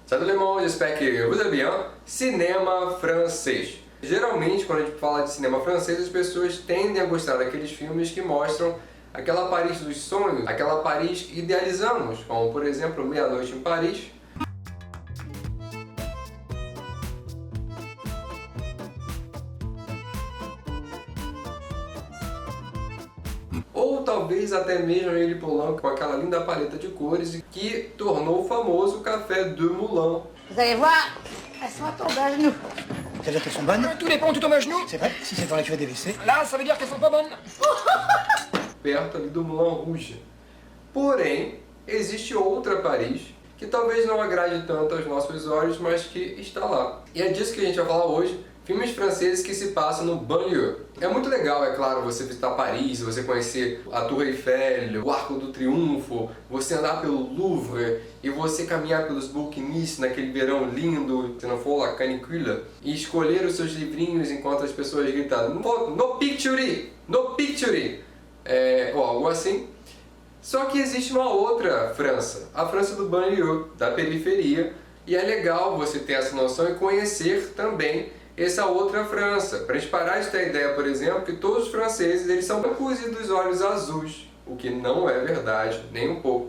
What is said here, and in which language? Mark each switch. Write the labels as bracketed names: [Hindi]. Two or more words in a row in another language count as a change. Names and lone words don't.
[French] Salut le monde, j'espère que vous allez bien. [Portuguese] Cinema francês. Geralmente, quando a gente fala de cinema francês, as pessoas tendem a gostar daqueles filmes que mostram aquela Paris dos sonhos, aquela Paris que idealizamos, como por exemplo Meia-Noite em Paris. Ou talvez até mesmo Amélie Poulain com aquela linda paleta de cores que tornou famoso o Café de Moulin. [French] Vous allez voir, elles sont à tomber à genoux. Ça veut dire qu'elles sont bonnes? Tous les ponts tout tombent à genoux. C'est vrai? Si c'est dans la cuvette des WC. Là, ça veut dire qu'elles sont pas bonnes. [Portuguese] Perto ali do Moulin Rouge. Porém, existe outra Paris que talvez não agrade tanto aos nossos olhos, mas que está lá. E é disso que a gente vai falar hoje, filmes franceses que se passam no banlieue. É muito legal, é claro, você visitar Paris, você conhecer a Tour Eiffel, o Arco do Triunfo, você andar pelo Louvre e você caminhar pelos Bouquinistes naquele verão lindo, se não for a canicule, e escolher os seus livrinhos enquanto as pessoas gritam [English] "No picture! No picture!" [Portuguese] ou algo assim. Só que existe uma outra França, a França do banlieue, da periferia, e é legal você ter essa noção e conhecer também essa outra França. Para a gente parar de ter a ideia, por exemplo, que todos os franceses eles são brancos e dos olhos azuis, o que não é verdade, nem um pouco.